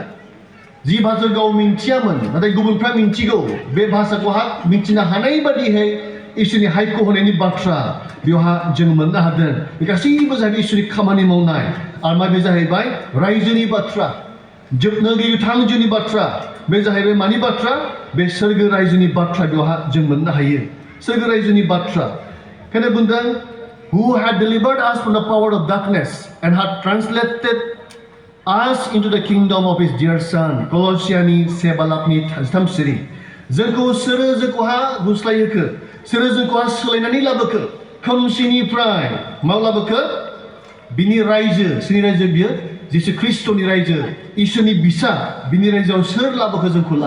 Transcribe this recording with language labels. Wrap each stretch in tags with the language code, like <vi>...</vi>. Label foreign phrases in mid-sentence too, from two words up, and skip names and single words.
<brx>जि भाषा गाव मिन्थियामोन नाथाय गुबुनफ्रा मिन्थिगौ, बे भाषाखौहा मिन्थिनो हानाय बादिहाय इसोरनि हायख' होनायनि बाथ्रा बेवहा जों मोननो हादों। बे गासैबो जाहैबाय इसोरनि खामानि मावनाय। आरो मा बे जाहैबाय रायजोनि बाथ्रा, जोबनो गैयै जिउनि बाथ्रा। बे जाहैबाय मानि बाथ्रा? बे सोरगो रायजोनि बाथ्रा बेवहा जों मोननो हायो। सोरगो रायजोनि बाथ्रा। ओंखायनो बुंदों,</brx> <en>who had delivered us from the power of darkness and had translated us into the kingdom of his dear son.</en> <brx>कलसियानि 1 बालाबनि 3 सिरि। जोंखौ सोरो जोंखौहा गुस्लायहोखो, सोरो जोंखौहा सोलायनानै लाबोखो खोमसिनिफ्राय माव लाबोखो? बिनि रायजो, सोरनि रायजो बियो? जिसु ख्रिस्ट'नि रायजो, इसोरनि बिसा, बिनि रायजोआव सोर लाबोखो जोंखौलाय?</brx>